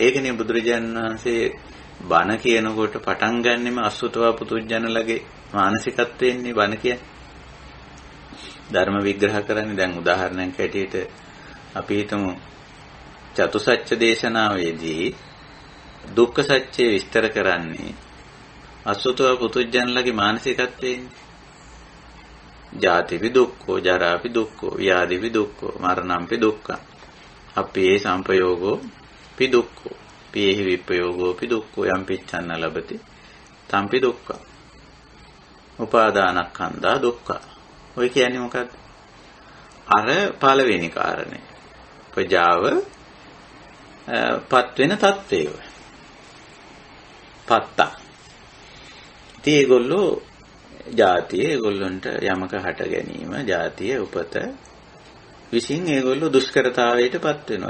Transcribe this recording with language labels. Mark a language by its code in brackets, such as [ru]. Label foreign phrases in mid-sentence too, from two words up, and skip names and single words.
[si] ඒකනේ බුදුරජාණන් වහන්සේ බණ කියනකොට පටන් ගන්නෙම [pi] අසුතවා පුදුජනලගේ [si] මානසිකත්වයෙන්නේ බණ කියන්නේ. ධර්ම විග්‍රහ කරන්නේ දැන් උදාහරණයක් ඇටියට අපි හිතමු චතුසත්‍ය දේශනාවේදී දුක්ඛ සත්‍ය විස්තර කරන්නේ [pi] අසුතවා පුදුජනලගේ [si] මානසිකත්වයෙන්නේ. [pi] ජාතිපි දුක්ඛෝ, ජරාපි දුක්ඛෝ, ව්‍යාධිපි දුක්ඛෝ, මරණම්පි දුක්ඛං, අපේ සංපයෝගෝ පි දුක්ඛෝ, පීහි විප්පයෝගෝ පි දුක්ඛෝ, යම් පිච්ඡන්න ලබති තම්පි දුක්ඛං, උපාදානස්කන්ධා දුක්ඛ. [si] ඔය කියන්නේ මොකද්ද? අර පළවෙනි කාරණේ. ප්‍රජාව පත් වෙන තත්ත්වය. පත්තා. ඉතින් ඒගොල්ලෝ ජාතිය, ඒගොල්ලන්ට යමක හට ගැනීම, ජාතිය උපත විසින් ඒගොල්ලෝ දුෂ්කරතාවයටපත් වෙනවා.